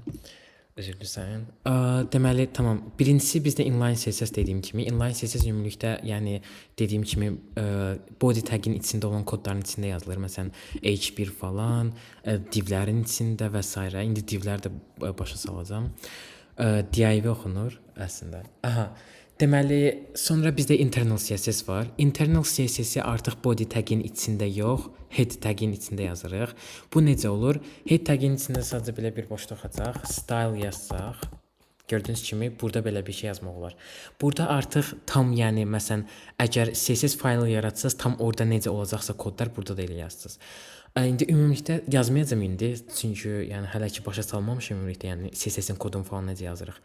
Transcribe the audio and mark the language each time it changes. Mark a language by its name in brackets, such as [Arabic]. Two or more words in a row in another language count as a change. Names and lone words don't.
[Azerbaijani] Üzr istəyirəm. Deməli, tamam. Birincisi bizdə [English] inline CSS [Azerbaijani] dediyim kimi, [English] inline CSS [Azerbaijani] ümumilikdə, yəni dediyim kimi [English] body tag-in [Azerbaijani] içində olan kodların içində yazılır. Məsələn, H1 falan, divlərin içində və s. İndi divlər də başa salacağam. div oxunur əslində. Deməli, sonra bizdə [English] internal CSS [Azerbaijani] var. [English] Internal CSS-i [Azerbaijani] artıq [English] body tag-in [Azerbaijani] içində yox, [English] head tag-in [Azerbaijani] içində yazırıq. Bu necə olur? [English] Head tag-in [Azerbaijani] içində sadəcə belə bir boşluq açaq, style yazsaq. Gördüyünüz kimi burada belə bir şey yazmaq olar. Burada artıq tam, yəni məsələn, əgər CSS faylı yaratsanız, tam orada necə olacaqsa kodlar burada da elə yazsınız. İndi ümumilikdə yazmayacağam indi, çünki yəni hələ ki başa salmamışam ümumilikdə, yəni CSS-in kodunu falan necə yazırıq.